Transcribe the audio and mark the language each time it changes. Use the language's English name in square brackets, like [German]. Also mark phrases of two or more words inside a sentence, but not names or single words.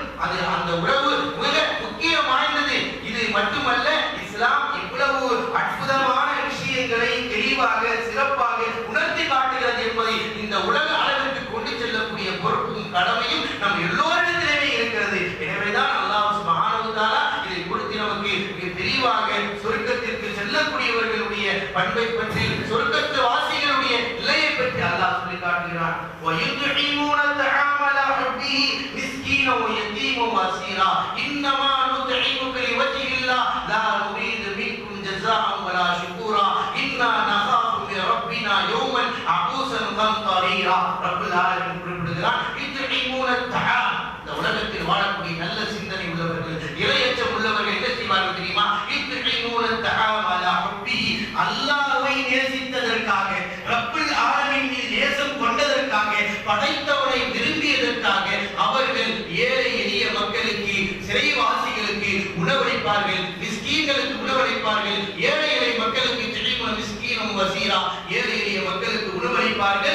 [Tamil] அது அந்த உறவு மிக முக்கியம் வாய்ந்தது. இது மட்டுமல்ல, இஸ்லாம் இவ்வளவு அற்புதமான விஷயங்களை தெளிவாக சிறப்பாக உணர்த்தி காட்டுகிறது என்பதை இந்த உலக அளவிற்கு கொண்டு செல்லக்கூடிய பொறுப்பும் கடமையும் நம் எல்லோரிடத்திலுமே இருக்கிறது. எனவேதான் [Arabic] الله سبحانه وتعالى [Tamil] இதை கொடுத்து நமக்கு மிக தெளிவாக சொர்க்கத்திற்கு செல்லக்கூடியவர்களுடைய பண்பை பற்றி, சொர்க்கத்து வாசிகளுடைய நிலையை பற்றி அல்லாஹ் சொல்லி காட்டுகிறான். [Arabic] وَيُطْعِمُونَ الطَّعَامَ عَلَى حُبِّهِ مِسْكِينًا وَيَتِيمًا وَأَسِيرًا إِنَّمَا نُطْعِمُكُمْ لِوَجْهِ اللَّهِ لَا نُرِيدُ مِنكُمْ جَزَاءً وَلَا شُكُورًا إِنَّا نَخَافُ مِن رَّبِّنَا يَوْمًا عَبُوسًا قَمْطَرِيرًا. رب العالمين [Tamil] குறிப்பிடுகிறான், [Arabic] يُطْعِمُونَ الطَّعَامَ. [Tamil] இந்த உலகத்தில் வாழக்கூடிய நல்ல சிந்தனை உள்ளவர்கள், இறையச்சம் உள்ளவர்கள் என்ன செய்வார்கள் தெரியுமா? [Arabic] يُطْعِمُونَ الطَّعَامَ عَلَى حُبِّهِ. [Tamil] அல்லாஹ்வை நேசித்ததற்காக, [Arabic] رب العالمين [Tamil] மீது நேசம் கொண்டதற்காக, படைத்தவனை விரும்பியதற்காக அவர்கள் ஏழை எளிய மக்களுக்கு, சிறைவாசிகளுக்கு உணவளிப்பார்கள், மிஸ்கீன்களுக்கு உணவளிப்பார்கள். ஏழை எளிய மக்களுக்கு [Arabic] مسكينا وأسيرا, [Tamil] ஏழை எளிய மக்களுக்கு உணவளிப்பார்கள்.